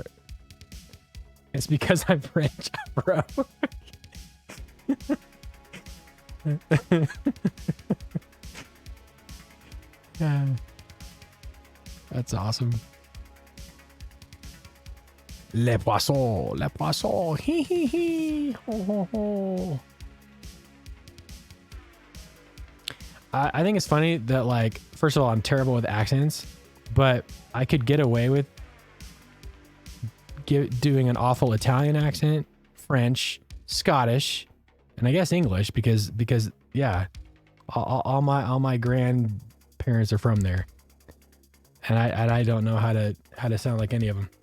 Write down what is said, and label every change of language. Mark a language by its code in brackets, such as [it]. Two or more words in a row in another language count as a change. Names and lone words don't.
[en] It's because I'm French, bro. Yeah. That's awesome. [fr] Les poissons, hee hee hee, ho ho ho. [en] I think it's funny that, like, first of all, I'm terrible with accents, but I could get away with doing an awful Italian accent, French, Scottish, and I guess English because yeah, all my grandparents are from there, and I don't know how to sound like any of them.